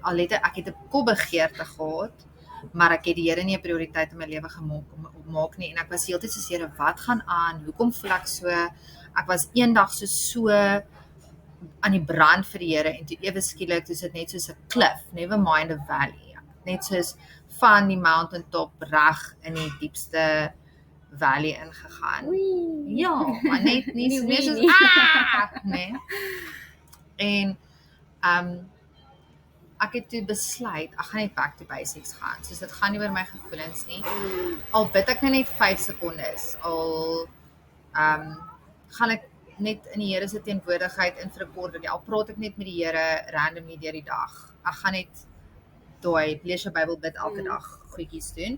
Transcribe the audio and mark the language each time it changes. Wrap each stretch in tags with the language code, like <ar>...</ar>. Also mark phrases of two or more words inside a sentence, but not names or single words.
<af>Al het ek het 'n kopbegeerte gehad, maar ek het die Here nie 'n prioriteit in my lewe gemaak nie en ek was heeltyd soos Here, wat gaan aan? Hoekom voel ek so? Ek was eendag so aan die brand vir die Here en toe ewe skielik dis dit net soos 'n klif,</af> <en>never mind a valley.</en> <af>Net soos van die</af> <en>mountain top</en> <af>reg in die diepste valley ingegaan. Ja, maar net nie soos nee. En ek het toe besluit, ek gaan net</af> <en>back to basics</en> <af>gaan. Soos dit gaan nie oor my gevoelens nie. Al bid ek net 5 sekondes, al gaan ek net in die Here se teenwoordigheid in vir 'n kort rukkie. Al praat ek net met die Here randomly deur die dag. Ek gaan net daai lees jou Bybel, bid elke dag, goedjies doen.</af>